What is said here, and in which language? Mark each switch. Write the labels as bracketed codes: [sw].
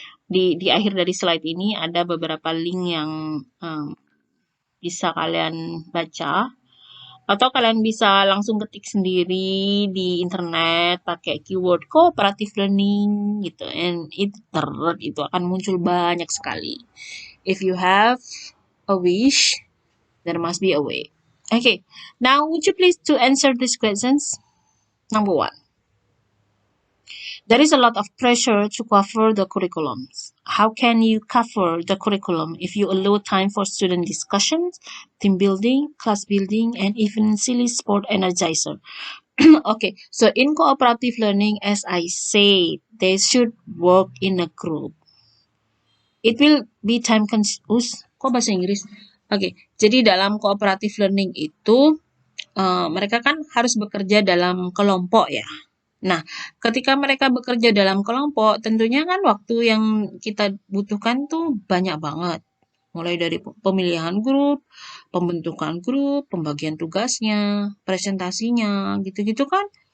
[id] Di akhir dari slide ini ada beberapa link yang bisa kalian baca. Atau kalian bisa langsung ketik sendiri di internet pakai keyword cooperative learning gitu. And itu akan muncul banyak sekali. [en] If you have a wish, there must be a way. Okay, now would you please to answer these questions? Number 1. There is a lot of pressure to cover the curriculums. How can you cover the curriculum if you allow time for student discussions, team building, class building, and even silly sport energizer? Okay, so in cooperative learning, as I said, they should work in a group. It will be time consuming. [id] Kok bahasa Inggris? Oke, jadi dalam cooperative learning itu mereka kan harus bekerja dalam kelompok ya. Nah, ketika mereka bekerja dalam kelompok, tentunya kan waktu yang kita butuhkan tuh banyak banget. Mulai dari pemilihan grup, pembentukan grup, pembagian tugasnya, presentasinya, gitu-gitu kan.